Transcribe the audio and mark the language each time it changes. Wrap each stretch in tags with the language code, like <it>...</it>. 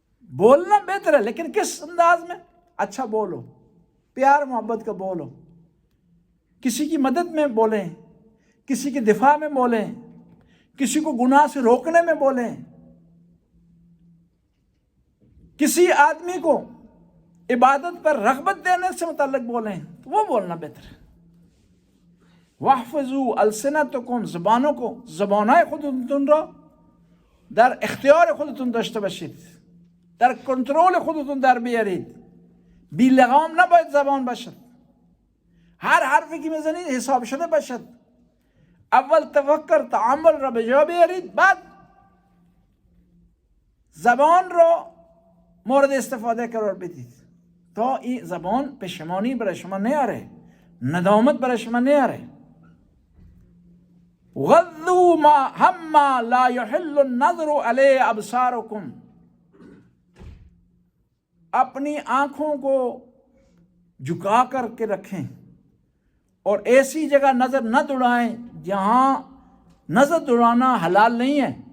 <ur>بولنا بہتر ہے لیکن کس انداز میں؟ اچھا بولو، پیار محبت کا بولو، کسی کی مدد میں بولیں، کسی کے دفاع میں بولیں، کسی کو گناہ سے روکنے میں بولیں، کسی آدمی کو عبادت پر رغبت دینے سے متعلق بولیں تو وہ بولنا بہتر ہے.</ur> <ar>وَاحْفِظُوا أَلْسِنَتَكُمْ،</ar> <ur>زبانوں کو</ur> <fa>زبانائے خودتون را در اختیار خودتون داشته باشید، در کنترل خودتون در بیارید. بی لغام نباید زبان باشد، هر حرفی که میزنید حساب شده باشد. اول تفکر تعامل را به جا بیارید، بعد زبان را مورد استفاده قرار بدید تا این زبان پشیمانی برای شما نیاره، ندامت برای شما نیاره.</fa> <ar>غضوا ما هم لا يحل النظر علیہ ابصارکم،</ar> <ur>اپنی آنکھوں کو جھکا کر کے رکھیں اور ایسی جگہ نظر نہ دوڑائیں جہاں نظر دوڑانا حلال نہیں ہے.</ur>